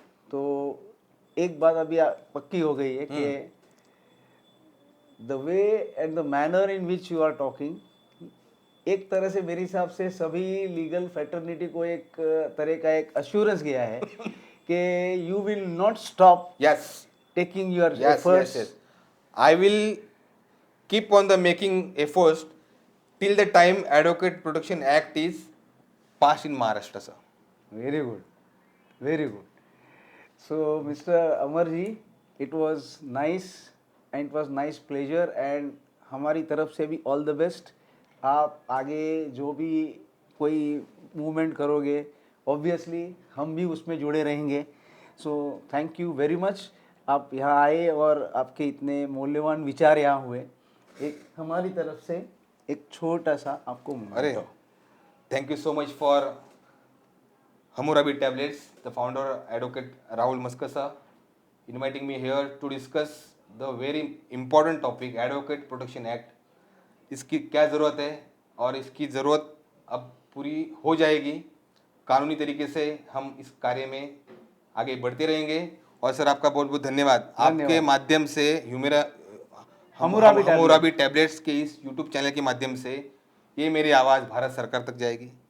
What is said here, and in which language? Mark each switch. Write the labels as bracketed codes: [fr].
[hi] तो एक बात अभी पक्की हो गई है कि [en] the way and the manner in which you are talking, [hi] एक तरह से मेरे हिसाब से सभी लीगल फ्रेटर्निटी को एक तरह का एक अश्योरेंस गया है कि [en] You will not stop taking your efforts. I will keep on the making efforts till the time Advocate Protection Act is passed in Maharashtra, sir. Very good, very good. So, Mr. Amarji, it was nice and it was nice pleasure, and [hi] हमारी तरफ से भी [en] all the best. [hi] आप आगे जो भी कोई movement करोगे, ऑब्वियसली हम भी उसमें जुड़े रहेंगे। [en] so thank you very much, [hi] आप यहाँ आए और आपके इतने मूल्यवान विचार यहाँ हुए। एक हमारी तरफ से एक छोटा सा आपको [en] अरे thank you so much for Hammurabi Tablets, the founder Advocate Rahul Maskasa, inviting me here to discuss the very important topic Advocate Protection Act. [hi] इसकी क्या ज़रूरत है और इसकी ज़रूरत अब पूरी हो जाएगी। कानूनी तरीके से हम इस कार्य में आगे बढ़ते रहेंगे। और सर आपका बहुत बहुत धन्यवाद। आपके माध्यम से हम्मुराबी टैबलेट्स के इस यूट्यूब चैनल के माध्यम से ये मेरी आवाज़ भारत सरकार तक जाएगी।